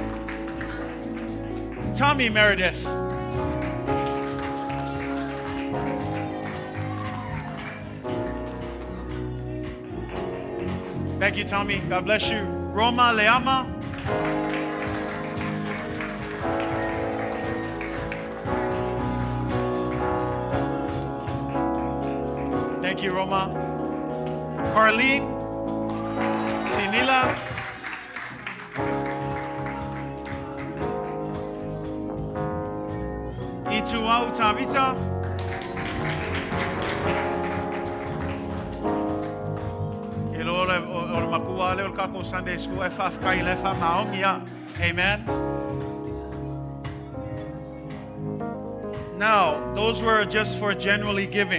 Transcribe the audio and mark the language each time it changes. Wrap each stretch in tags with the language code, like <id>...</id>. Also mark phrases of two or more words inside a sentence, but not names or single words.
<en>Tommy Meredith. Thank you, Tommy. God bless you. Roma Leama. Thank you, Roma. Carlene. Sinila. Ituau Tavita. Sunday school. Amen. Now, those were just for generally giving.</en>